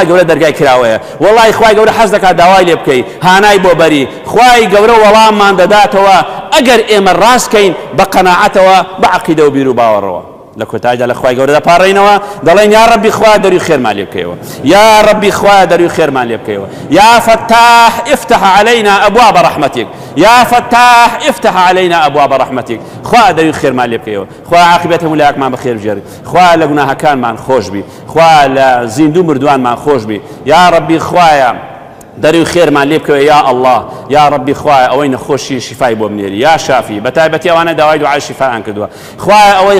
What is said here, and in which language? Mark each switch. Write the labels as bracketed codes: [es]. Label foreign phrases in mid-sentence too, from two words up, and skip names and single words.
[ckb] گەورە دەرگای کراوەیە وەڵڵاهی خوای گەورە حەز دەکات داوای لێ بکەی هانای بۆ بەری خوای گەورە وەڵاممان دەداتەوە ئەگەر ئێمە ڕاستکەین بە قەناعەتەوە بە عەقیدە و بیر و باوەڕەوە لە کۆتاییدا لە خوای گەورە دەپاڕێینەوە دەڵێن یا ڕەبی خوا دەروی خێرمان لێ بکەیەوە یا ڕەبی خوا دەروی خێرمان لێ بکەیەوە [ar] یا فتاح افتح علينا ابواب رحمتك یا فتاح افتح علينا ابواب رحمتك [ckb] خوا دەروی خێرمان لێ بکەیەوە خوا عاقبەت هەموو لایەکمان بەخێر بژێڕی خوا لە گوناهەکانمان خۆش بی خوا لە زیندوو مردوانمان خۆش بی یا ڕەبی خوایە دەری و خێرمان لێ بکەوێ یا ئەڵڵا یا ڕەبی خوایە ئەوەی نەخۆشی شیفای بۆ بنێری یا شافی بە تایبەتی ئەوانە داوای دوعای شیفایان کردووە خوایە ئەوەی